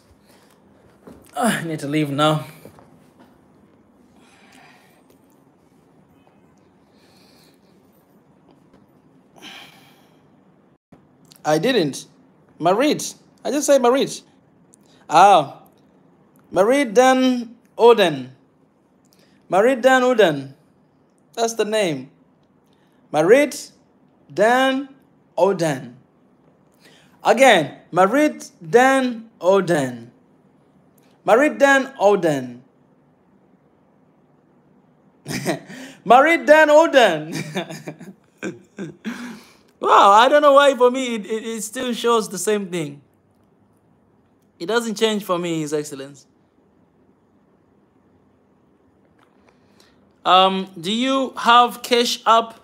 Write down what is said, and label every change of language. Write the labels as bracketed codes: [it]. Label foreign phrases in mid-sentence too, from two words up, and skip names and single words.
[en] I need to leave now. I didn't. Marit. I just say Marit. Ah. Marit Dan Oden. Marit Dan Oden. That's the name. Marit Dan Oden. Again, Marit Dan Oden. Marit Dan Oden. Marit Dan Oden. Wow, I don't know why for me it still shows the same thing. It doesn't change for me, His Excellence. Do you have Cash App?